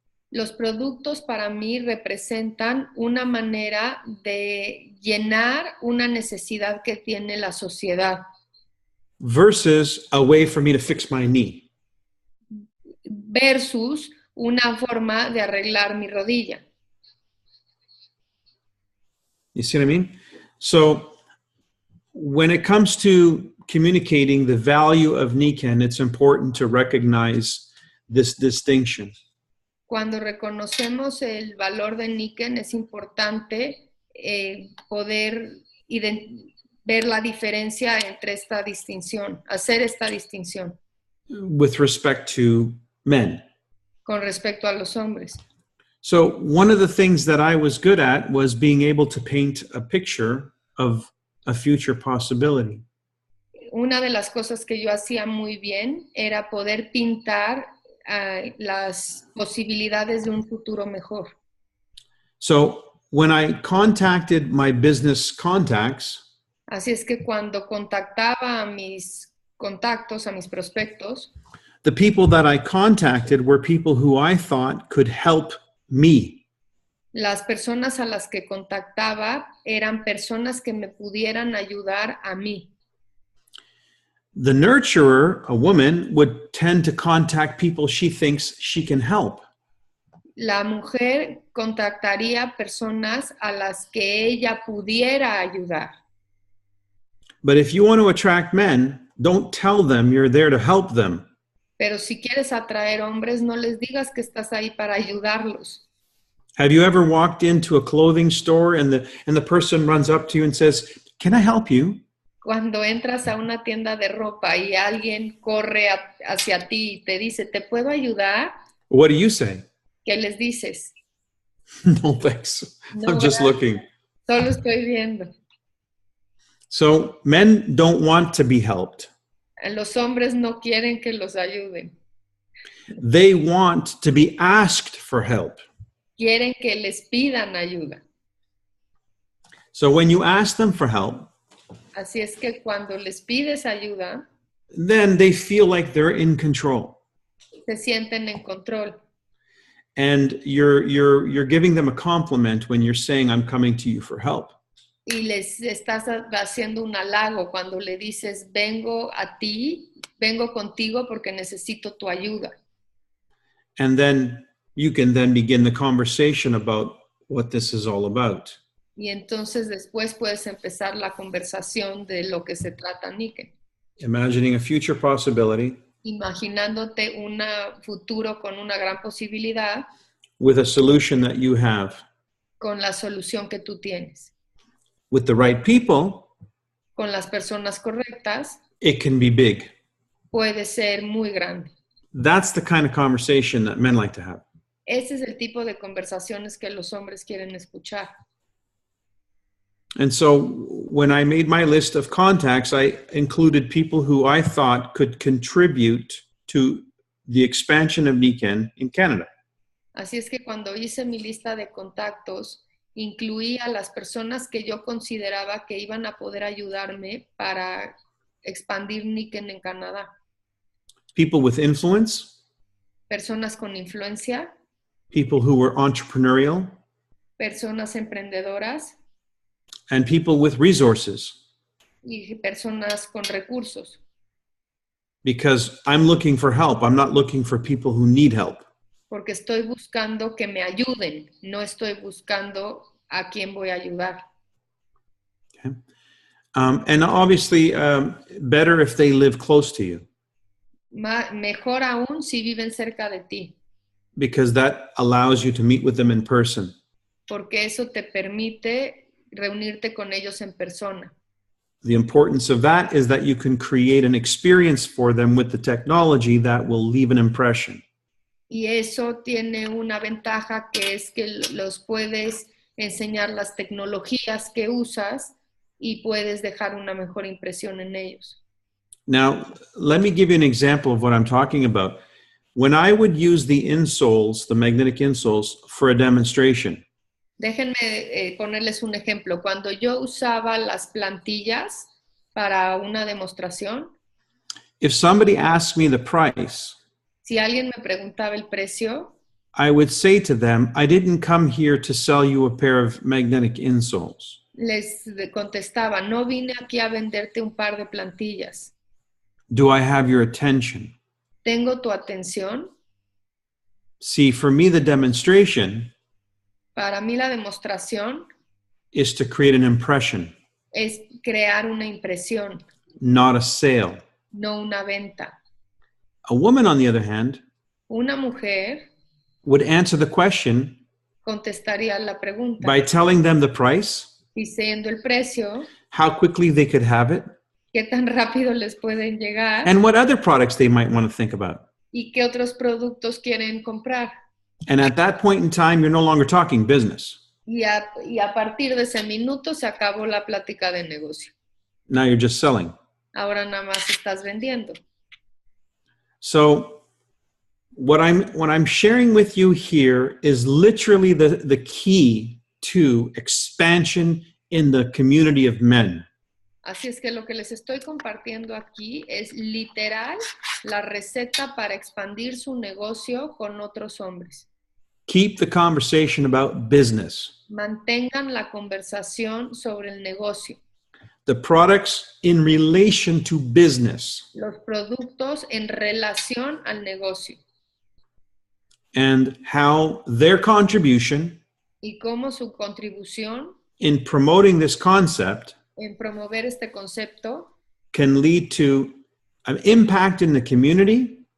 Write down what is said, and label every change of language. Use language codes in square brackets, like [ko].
[es] Los productos para mí representan una manera de llenar una necesidad que tiene la sociedad [en] Versus a way for me to fix my knee. [es] versus una forma de arreglar mi rodilla. [en] You see what I mean? So when it comes to communicating the value of Nikken, it's important to recognize this distinction. [es] Cuando reconocemos el valor de Nikken es importante poder ver la diferencia entre esta distinción, hacer esta distinción [en] With respect to men. [es] con respecto a los hombres. [en] So one of the things that I was good at was being able to paint a picture of a future possibility. [es] Una de las cosas que yo hacía muy bien era poder pintar las posibilidades de un futuro mejor. [en] So when I contacted my business contacts, [es] Así es que cuando contactaba a mis contactos, a mis prospectos, [en] the people that I contacted were people who I thought could help me. [es] las personas a las que contactaba eran personas que me pudieran ayudar a mí. [en] The nurturer, a woman, would tend to contact people she thinks she can help. [es] La mujer contactaría personas a las que ella pudiera ayudar. [en] But if you want to attract men, don't tell them you're there to help them. [es] Pero si quieres atraer hombres, no les digas que estás ahí para ayudarlos. [en] Have you ever walked into a clothing store and the person runs up to you and says, "Can I help you?" [es] Cuando entras a una tienda de ropa y alguien corre hacia ti y te dice, ¿te puedo ayudar? [en] What do you say? [es] ¿Qué les dices? [en] No, thanks. [es] No, [en] I'm just [es] gracias. [en] looking. [es] Solo estoy viendo. [en] So men don't want to be helped. [es] Los hombres no quieren que los ayuden. [en] They want to be asked for help. [es] Quieren que les pidan ayuda. [en] So when you ask them for help, [es] Así es que cuando les pides ayuda, [en] then they feel like they're in control. [es] se sienten en control. [en] And you're giving them a compliment when you're saying, "I'm coming to you for help." [es] Y les estás haciendo un halago cuando le dices, vengo a ti, vengo contigo porque necesito tu ayuda. [en] And then you can then begin the conversation about what this is all about. [es] Y entonces después puedes empezar la conversación de lo que se trata Nikken. [en] Imagining a future possibility [es] Imaginándote un futuro con una gran posibilidad, [en] with a solution that you have. [es] con la solución que tú tienes. [en] With the right people, [es] Con las personas correctas, [en] it can be big. [es] puede ser muy grande. [en] That's the kind of conversation that men like to have. [es] Ese es el tipo de conversaciones que los hombres quieren escuchar. [en] And so when I made my list of contacts, I included people who I thought could contribute to the expansion of Nikken in Canada. [es] Así es que cuando hice mi lista de contactos, incluí a las personas que yo consideraba que iban a poder ayudarme para expandir Nikken en Canadá. [en] People with influence, [es] Personas con influencia, [en] people who were entrepreneurial, [es] personas emprendedoras [en] and people with resources. [es] y personas con recursos. [en] Because I'm looking for help. I'm not looking for people who need help. [es] Porque estoy buscando que me ayuden, no estoy buscando a quién voy a ayudar. [en] Okay. And obviously, better if they live close to you. [es] Mejor aún si viven cerca de ti, [en] Because that allows you to meet with them in person. [es] porque eso te permite reunirte con ellos en persona. [en] The importance of that is that you can create an experience for them with the technology that will leave an impression. [es] Y eso tiene una ventaja, que es que los puedes enseñar las tecnologías que usas y puedes dejar una mejor impresión en ellos. [en] Now, let me give you an example of what I'm talking about. When I would use the insoles, the magnetic insoles, for a demonstration, [es] Déjenme ponerles un ejemplo. Cuando yo usaba las plantillas para una demostración, [en] if somebody asked me the price, [es] si alguien me preguntaba el precio, [en] I would say to them, I didn't come here to sell you a pair of magnetic insoles. [es] les contestaba, no vine aquí a venderte un par de plantillas. [en] Do I have your attention? [es] ¿Tengo tu atención? [en] See, for me, the demonstration [es] Para mí la demostración [en] is to create an impression, [es] es crear una impresión, [en] not a sale. [es] no una venta. [en] A woman, on the other hand, [es] Una mujer [en] would answer the question [es] contestaría la pregunta [en] by telling them the price, [es] diciendo el precio, [en] how quickly they could have it, [es] qué tan rápido les pueden llegar [en] and what other products they might want to think about. [es] y qué otros productos quieren comprar. [en] And at that point in time, you're no longer talking business. [es] Y a partir de ese minuto se acabó la plática de negocio. [en] Now you're just selling. [es] Ahora nada más estás vendiendo. [en] So what I'm sharing with you here is literally the key to expansion in the community of men. [es] Así es que lo que les estoy compartiendo aquí es literal la receta para expandir su negocio con otros hombres. [en] Keep the conversation about business. [es] Mantengan la conversación sobre el negocio, [en] The products in relation to business. [es] los productos en relación al negocio [en] And how their contribution [es] y cómo su contribución [en] in promoting this concept [es] en promover este concepto [en] can lead to an impact in the community